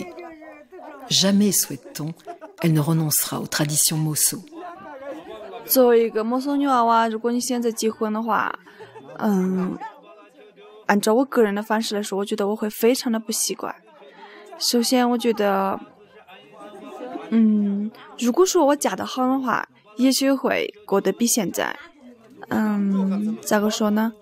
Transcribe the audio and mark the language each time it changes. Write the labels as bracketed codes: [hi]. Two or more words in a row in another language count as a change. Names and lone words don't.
[fr] Jamais, souhaite-t-on, elle ne renoncera aux traditions Mosso. [zh] 作为一个摩梭女娃娃，如果你现在结婚的话，按照我个人的方式来说，我觉得我会非常的不习惯。首先，我觉得，如果说我嫁得好的话，也许会过得比现在，咋个说呢？